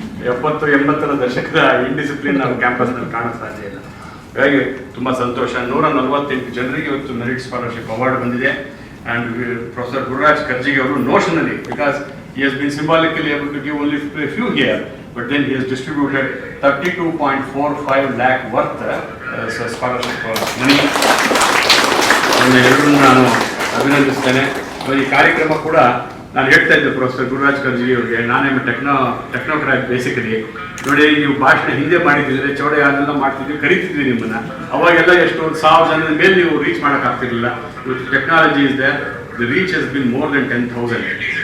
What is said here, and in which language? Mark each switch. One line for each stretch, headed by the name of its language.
Kannada: 70-80ರ ದಶಕದ ಇಂಡಿಸಿಪ್ಲಿನ್ ನಾವು ಕ್ಯಾಂಪಸ್ನಲ್ಲಿ ಕಾಣೋಕ್ಕೆ ಸಾಧ್ಯ ಇಲ್ಲ. ಹಾಗಾಗಿ ತುಂಬ ಸಂತೋಷ. 148 ಜನರಿಗೆ ಇವತ್ತು ಮೆರಿಟ್ ಸ್ಕಾಲರ್ಶಿಪ್ ಅವಾರ್ಡ್ ಬಂದಿದೆ.
English: And professor Gururaj ಕರ್ಜಿಗೆ ಅವರು notionally, because he has been symbolically able to give only a few here, but then he has distributed 32.45 lakh worth scholarship money.
Kannada: ಎಲ್ಲರನ್ನೂ ನಾನು ಅಭಿನಂದಿಸ್ತೇನೆ. ಈ ಕಾರ್ಯಕ್ರಮ ಕೂಡ ನಾನು ಹೇಳ್ತಾ ಇದ್ದೆ ಪ್ರೊಫೆಸರ್ ಗುರುರಾಜ್ ಕರ್ಜಗಿ ಅವರಿಗೆ, ನಾನೇ ಟೆಕ್ನೋಕ್ರಾಟ್ ಬೇಸಿಕಲಿ. ನೋಡಿ, ನೀವು ಭಾಷಣ ಹಿಂದೆ ಮಾಡಿದ್ರೆ ಚೌಡೆ ಅದೆಲ್ಲ ಮಾಡ್ತಿದ್ವಿ, ಕರಿತಿದ್ವಿ ನಿಮ್ಮನ್ನ. ಅವಾಗೆಲ್ಲ ಎಷ್ಟು 1,000 ಜನದ ಮೇಲೆ ನೀವು ರೀಚ್ ಮಾಡೋಕ್ಕಾಗ್ತಿರ್ಲಿಲ್ಲ. ಇವತ್ತು technology
English: Is the reach has been more than 10,000.